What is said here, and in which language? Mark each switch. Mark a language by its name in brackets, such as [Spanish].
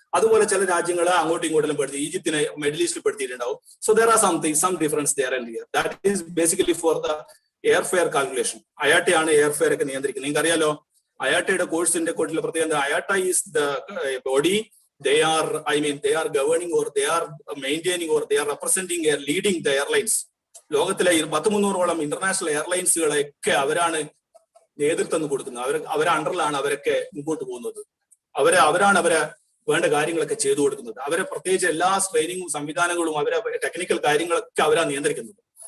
[Malayalam] അതുപോലെ ചില രാജ്യങ്ങളെ അങ്ങോട്ടും ഇങ്ങോട്ടും പെടുത്തി, ഈജിപ്തിനെ മിഡിൽ ഈസ്റ്റിൽ പെടുത്തിയിട്ടുണ്ടാവും. [English] So there are some difference there and here. That is basically for the air fare calculation. [Malayalam] അയാട്ടയാണ് air fair ഒക്കെ നിയന്ത്രിക്കുന്നത്. നിങ്ങൾക്ക് അറിയാലോ, അയാട്ടയുടെ കോഴ്സിന്റെ കോട്ടിലെ പ്രത്യേകത, [English] IATA is the body. They are governing, or they are maintaining, or they are representing or leading the airlines. [Malayalam] ലോകത്തിലെ 100-300ഓളം international എയർലൈൻസുകളൊക്കെ അവരാണ് നേതൃത്വം കൊടുക്കുന്നത്. അവരെ അണ്ടറിലാണ് അവരൊക്കെ മുമ്പോട്ട് പോകുന്നത്. അവരാണ് അവരെ വേണ്ട കാര്യങ്ങളൊക്കെ ചെയ്തു കൊടുക്കുന്നത്. അവരെ പ്രത്യേകിച്ച് എല്ലാ ട്രെയിനിങ്ങും സംവിധാനങ്ങളും അവരെ ടെക്നിക്കൽ കാര്യങ്ങളൊക്കെ അവരാ നിയന്ത്രിക്കുന്നത്.